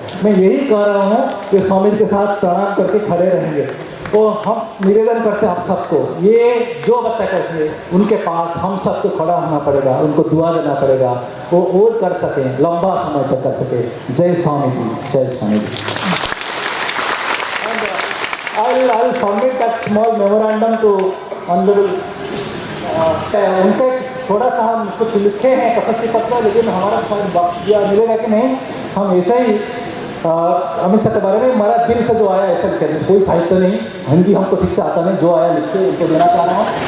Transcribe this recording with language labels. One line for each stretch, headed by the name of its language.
Hindi: मैं यही कह रहा हूँ कि स्वामी के साथ प्रणाम करके खड़े रहेंगे। तो हम निवेदन करते हैं आप सबको, ये जो बच्चा करते हैं उनके पास हम सबको खड़ा होना पड़ेगा, उनको दुआ देना पड़ेगा, वो और कर सकें, लंबा समय तक कर सके। जय स्वामी जी, जय Swami ji.
English: I'll submit that small memorandum to honorable।
Hindi: उनके थोड़ा सा हम कुछ लिखे हैं प्रशस्ति पत्र, लेकिन हमारा शायद मिलेगा कि नहीं, हम ऐसे ही अमित शाह के बारे में हमारा दिल से जो आया ऐसा लिखते हैं, कोई साहित्य नहीं, हिंदी हमको ठीक से आता नहीं, जो आया लिखते उनको देना चाह रहा हूँ।